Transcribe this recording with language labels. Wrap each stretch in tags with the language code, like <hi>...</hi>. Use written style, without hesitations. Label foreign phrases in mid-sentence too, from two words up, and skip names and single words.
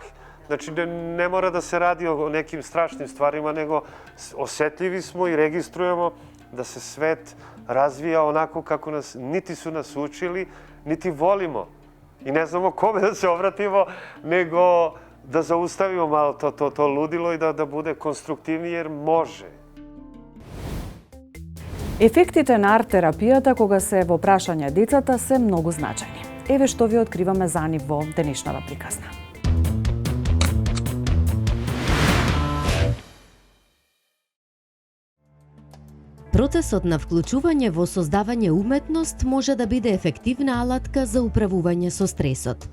<sr>Znači, ne mora da se radi o nekim strašnim stvarima, nego osetljivi smo i registrujemo da se svet razvija onako kako niti su nas učili, niti volimo. I ne znamo kome da se obratimo, nego da zaustavimo malo to ludilo i da bude konstruktivnije, jer može.</sr> <mk>Ефектите на арт-терапијата кога се во прашање децата се многу значајни. Еве што ви откриваме за нив во денешната приказна. Процесот на вклучување во создавање уметност може да биде ефективна алатка за управување со стресот.</mk>